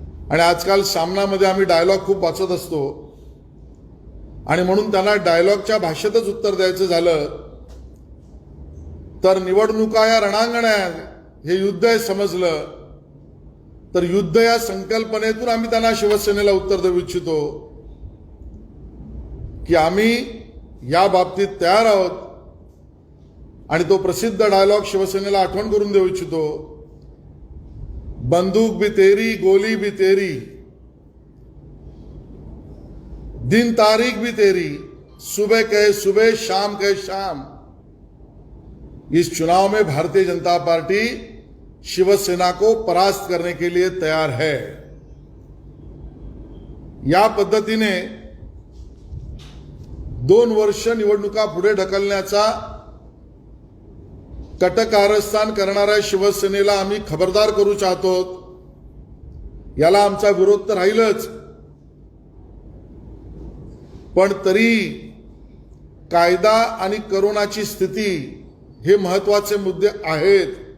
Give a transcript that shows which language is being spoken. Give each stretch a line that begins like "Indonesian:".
Marathi: आणि आजकाल सामनामध्ये आम्ही डायलॉग खूप वाचत असतो आणि म्हणून त्यांना डायलॉगच्या भाषेतच उत्तर द्यायचं झालं तर निवडणुका या रणांगणात, हे युद्ध आहे समजलं तर युद्ध या संकल्पनेतून आम्ही त्यांना शिवसेनेला उत्तर देऊ इच्छितो की आम्ही या बाबतीत तयार आहोत. आणि तो प्रसिद्ध डायलॉग शिवसेनेला आठवण करून देऊ इच्छितो,
Hindi: बंदूक भी तेरी गोली भी तेरी
Marathi: दिन तारीख भी तेरी
Hindi: सुबह कहे सुबह, शाम कहे शाम, इस चुनाव में भारतीय जनता पार्टी शिवसेना को परास्त करने के लिए तैयार है।
Marathi: या पद्धतीने 2 वर्ष निवडणुका पुढे ढकलण्याचा कटकारस्थान करणाऱ्या शिवसेनेला आम्ही खबरदार करू चाहतो। याला आमचा विरोध तर राहीलच, पण तरी कायदा आणि कोरोनाची स्थिती हे महत्वाचे मुद्दे आहेत।